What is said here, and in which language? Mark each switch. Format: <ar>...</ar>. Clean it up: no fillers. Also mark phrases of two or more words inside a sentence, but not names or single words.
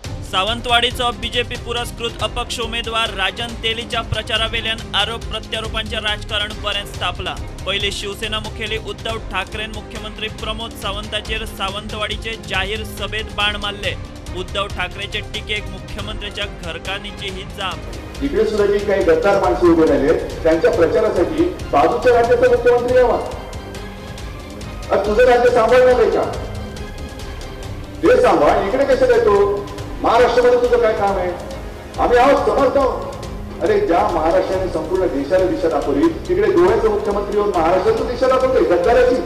<kok>सावंतवाडीचो बीजेपी पुरस्कृत अपक्ष उमेदवार राजन तेलीच्या प्रचारावेल्यान आरोप प्रत्यारोपांचे राजकारण बरेंच तापला। पयली शिवसेना मुखेली उद्धव ठाकरेन मुख्यमंत्री प्रमोद सावंताचेर सावंतवाडीचे जाहीर सभेत बाण मारले। उद्धव ठाकरेचे टीकेक मुख्यमंत्र्याच्या घरकान्नीची ही जाप।</kok> <mr>इकडे सुद्धा जी काही गद्दार माणसं उभे राहिले त्यांच्या प्रचारासाठी बाजूच्या राज्याचा मुख्यमंत्री यावा। आज तुझं राज्य सांभाळणार आहे का? ते सांभाळ, इकडे कशाला येतो? महाराष्ट्रामध्ये तुझं काय काम आहे? आम्ही आहोत, समजतो। अरे ज्या महाराष्ट्राने संपूर्ण देशाला दिशा दाखवली तिकडे गोव्याचा मुख्यमंत्री होऊन महाराष्ट्राची दिशा दाखवतोय गद्दाराची।</mr>